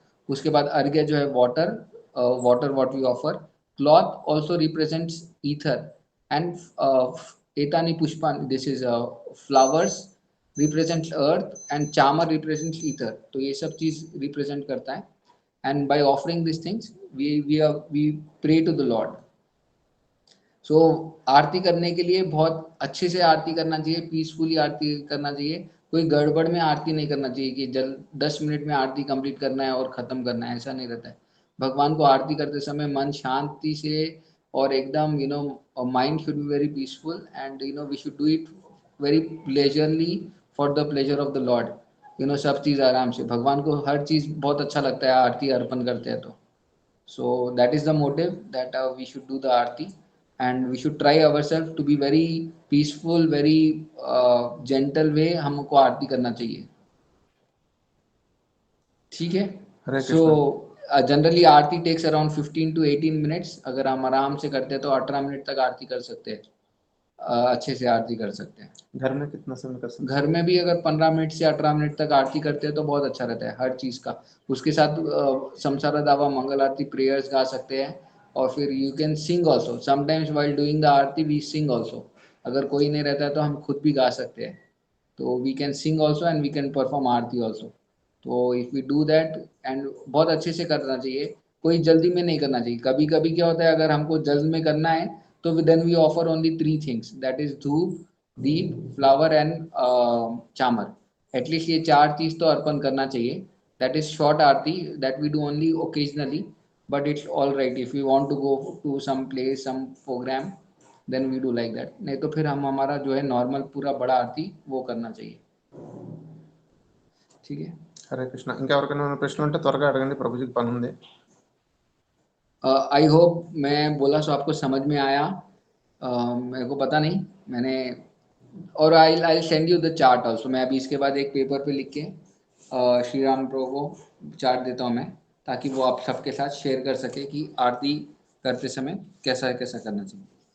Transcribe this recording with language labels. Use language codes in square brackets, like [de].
[hi] उसके बाद अर्घ्य जो है water, [en] water what we offer। cloth also represents ether and etani pushpan, this is flowers represents earth and chamar represents ether। [hi] तो ये सब चीज [en] represent करता है, and by offering these things we pray to the Lord। [hi] सो आरती करने के लिए बहुत अच्छे से आरती करना चाहिए, पीसफुली आरती करना चाहिए, कोई गड़बड़ में आरती नहीं करना चाहिए कि 10 मिनट में आरती कंप्लीट करना है और खत्म करना है, ऐसा नहीं रहता है। भगवान को आरती करते समय मन शांति से और एकदम [en] Mind should be very peaceful and we should do it very pleasurely for the pleasure of the Lord. [hi] सब चीज आराम से, भगवान को हर चीज बहुत अच्छा लगता है आरती अर्पण करते हैं तो। [en] So that is the motive that we should do the aarti, and we should try ourselves to be very peaceful, very gentle way [hi] हमको आरती करना चाहिए, ठीक है। हरे So Krishna. [en] Generally aarti takes around 15 to 18 minutes. [hi] अगर हम आराम से करते हैं तो 18 मिनट तक आरती कर सकते हैं, अच्छे से आरती कर सकते हैं। घर में कितना समय कर सकते घर में भी अगर 15 मिनट से 18 मिनट तक आरती करते हैं तो बहुत अच्छा रहता है हर चीज का। उसके साथ संसारा दावा मंगल आरती प्रेयर्स गा सकते हैं, और फिर [en] you can sing also [hi] sometimes while doing the Aarti we sing also. अगर कोई नहीं रहता है तो हम खुद भी गा सकते हैं, तो [en] We can sing also and we can perform aarti also. [hi] तो [en] if we do that [hi] and बहुत अच्छे से करना चाहिए, कोई जल्दी में नहीं करना चाहिए। कभी कभी क्या होता है, अगर हमको जल्द में करना है तो [en] Then we offer only 3 things, that is dhoop, deep, flower and chamar. At least [hi] ये 4 चीज तो अर्पण करना चाहिए। [en] That is short aarti that we do only occasionally, but it's all right if you want to go to some place some program then we do like that. [hi] नहीं तो फिर हम हमारा जो है नॉर्मल पूरा बड़ा आरती वो करना चाहिए, ठीक है। [te] హరే కృష్ణ। ఇంకెవరికైనా ఏమైనా ప్రశ్నలు ఉంటే త్వరగా అడగండి, ప్రభుజీకి పని ఉంది। [en] I hope [hi] मैं बोला सो आपको समझ में आया। मेरे को पता नहीं मैंने, और [en] I send you the chart also. [hi] मैं अभी इसके बाद एक पेपर पे लिख के श्री राम प्रभु को चार्ट देता हूँ मैं, ताकि वो आप सबके साथ शेयर कर सके कि आरती करते समय कैसा कैसा करना चाहिए।